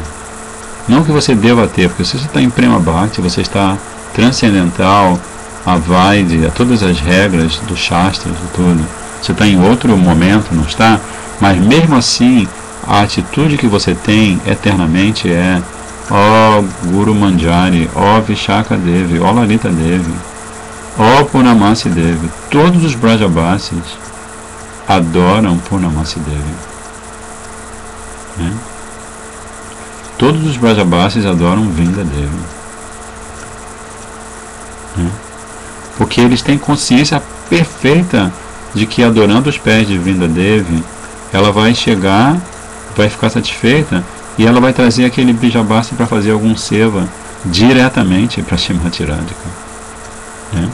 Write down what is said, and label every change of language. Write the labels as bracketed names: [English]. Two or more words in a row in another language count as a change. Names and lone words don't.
[Portuguese] Não que você deva ter, porque se você está em [Sanskrit] Prema Bhakti, [Portuguese] você está transcendental a Vaidhi, a todas as regras do Shastras e tudo. Você está em outro momento, não está? Mas mesmo assim, a atitude que você tem eternamente é ó Guru Manjari, ó Vishaka Devi, ó Lalita Devi, ó Purnamasi Devi. Todos os Brajabasis adoram Purnamasi Devi, né? Todos os Brajabasis adoram Vrinda Devi, né? Porque eles têm consciência perfeita de que adorando os pés de Vrinda Devi, ela vai chegar, vai ficar satisfeita e ela vai trazer aquele Bijabhasti para fazer algum seva diretamente para Srimati Radhika, né?